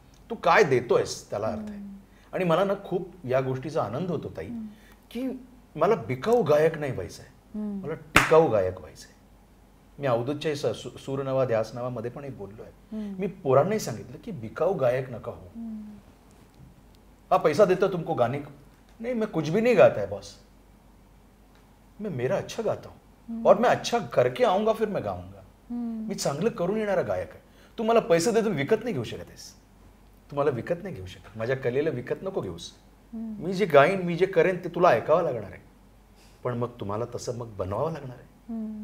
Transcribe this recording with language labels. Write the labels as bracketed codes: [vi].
[mr] तू काय देतोयस त्याला अर्थ आहे. आणि मला ना खूप या गोष्टीचा आनंद होतो ताई की मला बिकाऊ गायक नाही व्हायचं आहे, मला टिकाऊ गायक व्हायचं आहे. मी अवधूतच्या सूरनवा ध्यासनावामध्ये पण एक बोललो आहे. मी पोरांनाही सांगितलं की बिकाऊ गायक नका हो. [hi] हा पैसा देता तुमको गाने को, नहीं मैं कुछ भी नहीं गाता है बॉस, मैं मेरा अच्छा गाता हूँ और मैं अच्छा करके आऊंगा फिर मैं गाऊंगा. [mr] मी चांगलं करून येणारा गायक आहे. तू मला पैसे देतो विकत नाही घेऊ शकत आहेस, तू मला विकत नाही घेऊ शकत. माझ्या कलेला विकत नको घेऊस. मी जे गाईन, मी जे करेन ते तुला ऐकावं लागणार आहे, पण मग तुम्हाला तसं मग बनवावं लागणार आहे.